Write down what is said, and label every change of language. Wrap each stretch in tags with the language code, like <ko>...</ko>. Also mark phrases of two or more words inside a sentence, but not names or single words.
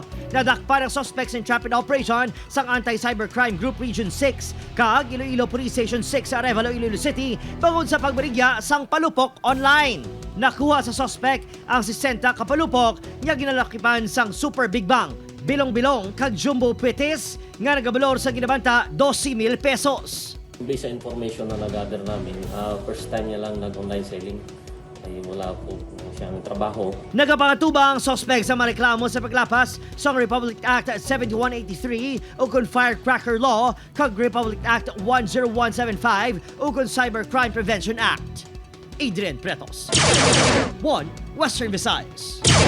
<hil>Nadakpan ang</hil> <en>suspects in traffic operation</en> <hil>sa Anti-Cybercrime Group Region 6 kag Iloilo Police Station 6 sa Arevalo, Iloilo City bangod sa pagbarigya sang palupok online. Nakuha sa suspect ang 60 kapalupok nga ginalakipan sang Super Big Bang, bilong-bilong kag jumbo petis nga nagabalor sa ginabanta 12,000 pesos.</hil> <tl>Based sa information na nag-gather namin,</tl> <en>first time</en> <tl>niya lang nag-online selling. Ay wala po siyang trabaho.</tl> <hil>Nagapangatubang ang suspect sa mareklamo sa paglapas sa Republic Act 7183 o kung Firecracker Law kag Republic Act 10175 o kung Cybercrime Prevention Act. Adrian Pretos, 1 Western Visayas.</hil>